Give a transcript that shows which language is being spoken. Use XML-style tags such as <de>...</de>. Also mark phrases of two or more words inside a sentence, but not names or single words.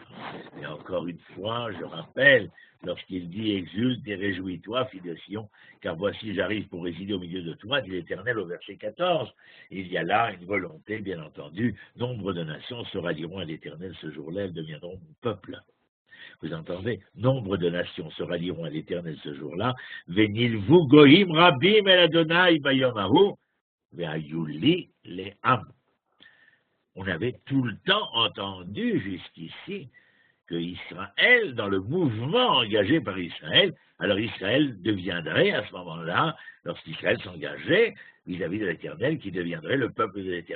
<fr>Et encore une fois, je rappelle, lorsqu'il dit « Exulte et réjouis-toi, fille de Sion, car voici j'arrive pour résider au milieu de toi », dit l'Éternel au verset 14, il y a là une volonté, bien entendu, nombre de nations se rallieront à l'Éternel ce jour-là, elles deviendront mon peuple. Vous entendez? Nombre de nations se rallieront à l'Éternel ce jour-là.</fr> <he>ונלוו גויים רבים אל אדוני ביום ההוא והיו לי לעם.</he> <fr>On avait tout le temps entendu jusqu'ici que Israël, dans le mouvement engagé par Israël, alors Israël deviendrait à ce moment-là, lorsqu'Israël s'engageait vis-à-vis de l'Éternel, qui deviendrait le peuple de l'Éternel.</fr>